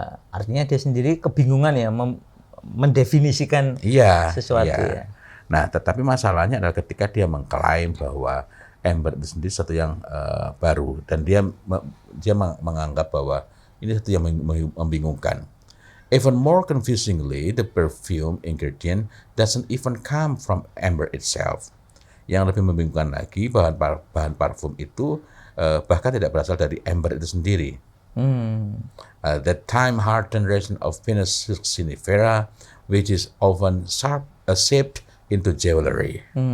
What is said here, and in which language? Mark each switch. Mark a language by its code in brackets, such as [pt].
[id] Artinya dia sendiri kebingungan ya mendefinisikan sesuatu ya. Nah, tetapi masalahnya adalah ketika dia mengklaim bahwa amber itu sendiri sesuatu yang baru dan dia menganggap bahwa ini sesuatu yang membingungkan. [en] Even more confusingly, the perfume ingredient doesn't even come from amber itself. [id] Yang lebih membingungkan lagi, bahan parfum itu bahkan tidak berasal dari amber itu sendiri. [en] The time-hardened resin of Venus silksinifera, which is often shaped into jewelry.